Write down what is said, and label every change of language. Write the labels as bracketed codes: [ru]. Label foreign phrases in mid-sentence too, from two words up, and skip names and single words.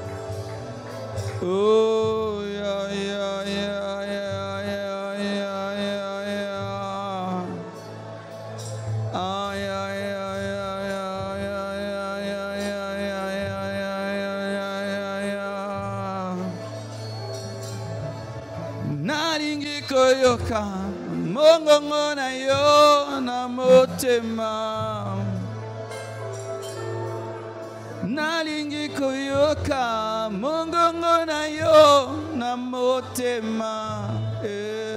[en] Oh, yeah, yeah, yeah, yeah, yeah, yeah, yeah, yeah. Ah, yeah, yeah, yeah, yeah, yeah, yeah, yeah, yeah, yeah, yeah, yeah, yeah. [ln] Nalingi koyoka, mongongo na yo na motema. Nalingi koyoka, mongongo na yo na motema.